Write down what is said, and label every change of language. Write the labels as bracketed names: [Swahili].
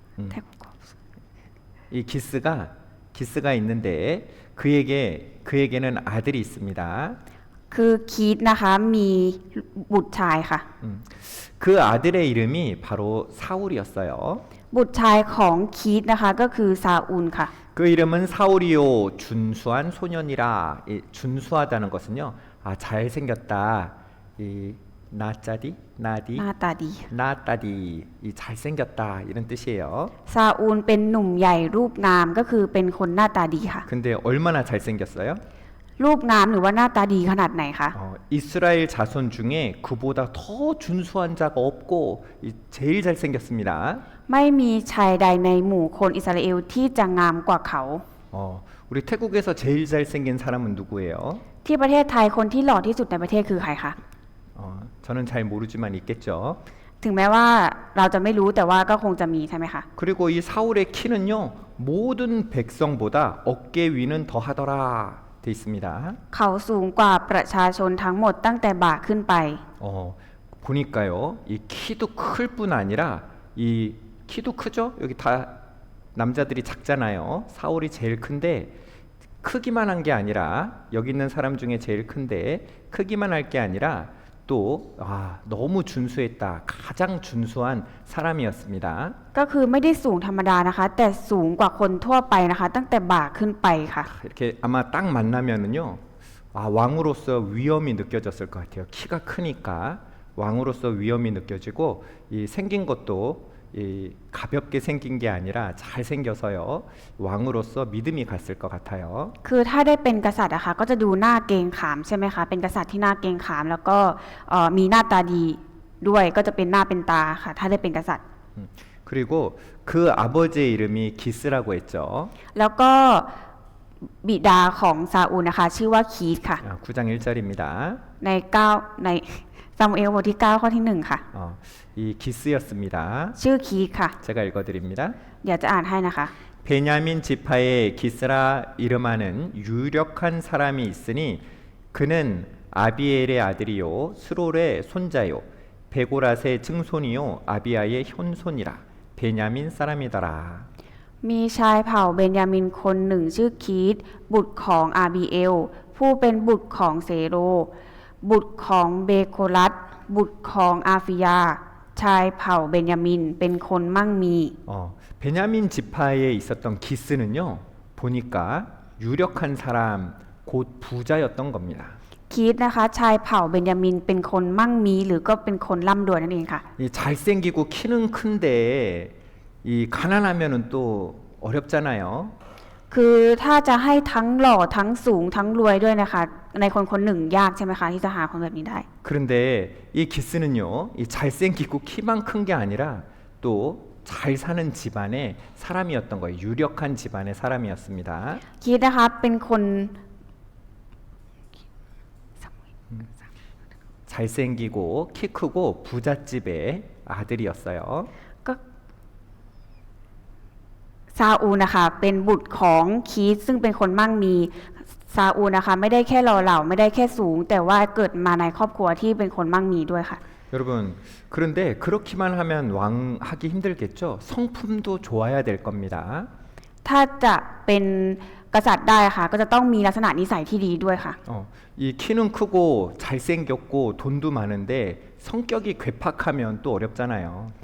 [Thai] แทบ [Korean] 이 기스가 있는데 그에게는 아들이 있습니다. [Thai] คือคีดนะคะมีบุตรชายค่ะ [Korean] 그 아들의 이름이 바로 사울이었어요. [Thai] บุตรชายของคีดนะคะก็คือซาอูลค่ะ [Korean] 그 이름은 사울이요 준수한 소년이라. 이 준수하다는 것은요, 잘생겼다. 이 나짜디, [Thai] หน้าตาดี [Korean] 나따디, 이 잘생겼다 이런 뜻이에요. [Thai] ซาอูลเป็นหนุ่มใหญ่รูปงามก็คือเป็นคนหน้าตาดีค่ะ [Korean] 근데 얼마나 잘생겼어요? [Thai] รูปงามหรือว่าหน้าตาดีขนาดไหนคะ [Korean] 이스라엘 자손 중에 그보다 더 준수한 자가 없고 제일 잘생겼습니다. [Thai] ไม่มีชายใดในหมู่คนอิสราเอลที่จะงามกว่าเขา [Korean] 우리 태국에서 제일 잘생긴 사람은 누구예요? [Thai] ที่ประเทศไทยคนที่หล่อที่สุดในประเทศคือใครคะ [Korean] 저는 잘 모르지만 있겠죠. [Thai] ถึงแม้ว่าเราจะไม่รู้แต่ว่าก็คงจะมีใช่ไหมคะ [Korean] 그리고 이 사울의 키는요 모든 백성보다 어깨 위는 더하더라 돼 있습니다. [Thai] เขาสูงกว่าประชาชนทั้งหมดตั้งแต่บ่าขึ้นไป [Korean] 보니까요, 이 키도 클 뿐 아니라 이 키도 크죠? 여기 다 남자들이 작잖아요. 사울이 제일 큰데 크기만 한 게 아니라 여기 있는 사람 중에 제일 큰데 크기만 할 게 아니라 또 너무 준수했다. 가장 준수한 사람이었습니다. [Thai] ก็คือไม่ได้สูงธรรมดานะคะ แต่สูงกว่าคนทั่วไปนะคะ ตั้งแต่บ่าขึ้นไปค่ะ [Korean] 이렇게 아마 딱 만나면은요, 왕으로서 위험이 느껴졌을 것 같아요. 키가 크니까 왕으로서 위험이 느껴지고 이 생긴 것도 이 가볍게 생긴 게 아니라 잘 생겨서요, 왕으로서 믿음이 갔을 것 같아요. [Thai] คือถ้าได้เป็นกษัตริย์อะค่ะก็จะดูหน้าเกรงขามใช่ไหมคะเป็นกษัตริย์ที่หน้าเกรงขามแล้วก็มีหน้าตาดีด้วยก็จะเป็นหน้าเป็นตาค่ะถ้าได้เป็นกษัตริย์ [Korean] 그리고 그 아버지의 이름이 기스라고 했죠. [Thai] แล้วก็บิดาของซาอูลนะคะชื่อว่าคีสค่ะ [Korean] 9장 1절입니다. [Thai] ในซามูเอลบทที่9ข้อที่1ค่ะ [Korean] 이 기스였습니다. [Thai] ชื่อคีสค่ะ [Korean] 제가 읽어드립니다. [Thai] เดี๋ยวจะอ่านให้นะคะ [Korean] 베냐민 지파에 기스라 이름하는 유력한 사람이 있으니 그는 아비엘의 아들이요 스롤의 손자요 베고랏의 증손이요 아비아의 현손이라 베냐민 사람이더라. [Thai] มีชายเผ่าเบนยามินคนหนึ่งชื่อคีสบุตรของอาบีเอลผู้เป็นบุตรของเซโรบุตรของเบโครัตบุตรของอาฟิยาชายเผ่าเบนยามินเป็นคนมั่งมี [Korean] 베냐민 지파에 있었던 기스는요 보니까 유력한 사람 곧 부자였던 겁니다. [Thai] คีสนะคะชายเผ่าเบนยามินเป็นคนมั่งมีหรือก็เป็นคนร่ำรวยนั่นเองค่ะ [Korean] 이 잘생기고 키는 큰데 이 가난하면은 또 어렵잖아요. [Thai] คือถ้าจะให้ทั้งหล่อทั้งสูงทั้งรวยด้วยนะคะในคนคนหนึ่งยากใช่ไหมคะที่จะหาคนแบบนี้ได้ [Korean] 그런데 이 기스는요, 이 잘생기고 키만 큰 게 아니라 또 잘 사는 집안의 사람이었던 거예요. 유력한 집안의 사람이었습니다. [Thai] คีสนะคะเป็นคน [Korean] 잘생기고 키 크고 부잣집의 아들이었어요. [Thai] ก็ซาอูลนะคะเป็นบุตรของคีสซึ่งเป็นคนมั่งมีซาอูลนะคะไม่ได้แค่หล่อเหลาไม่ได้แค่สูง แต่ว่าเกิดมาในครอบครัวที่เป็นคนมั่งมีด้วยค่ะ [Korean] 여러분, 그런데 그렇기만 하면 왕하기 힘들겠죠? 성품도 좋아야 될 겁니다. [Thai] ถ้าจะเป็นกษัตริย์ได้ค่ะก็จะต้องมีลักษณะนิสัยที่ดีด้วยค่ะ [Korean] 이 키는 크고 잘생겼고 돈도 많은데 성격이 괴팍하면 또 어렵잖아요.